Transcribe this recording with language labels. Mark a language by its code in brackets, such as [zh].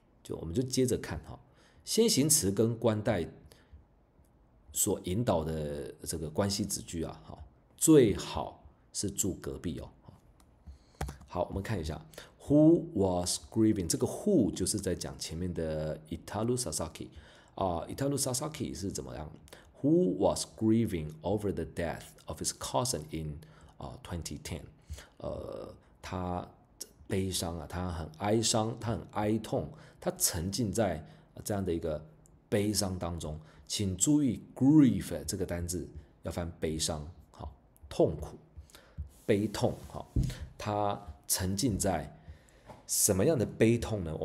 [zh] 我们就接着看先行词跟关代所引导的这个关系子句最好是住隔壁哦。好，我们看一下 [en] Who was grieving？ [zh] 这个 Who 就是在讲前面的 Itaru Sasaki Itaru Sasaki 是怎么样 ？ [en] Who was grieving over the death of his cousin in 2010？ [zh] 他悲伤他很哀伤，他很哀痛，他沉浸在这样的一个悲伤当中。请注意 grief 这个单字要翻悲伤，痛苦、悲痛，他沉浸在什么样的悲痛呢？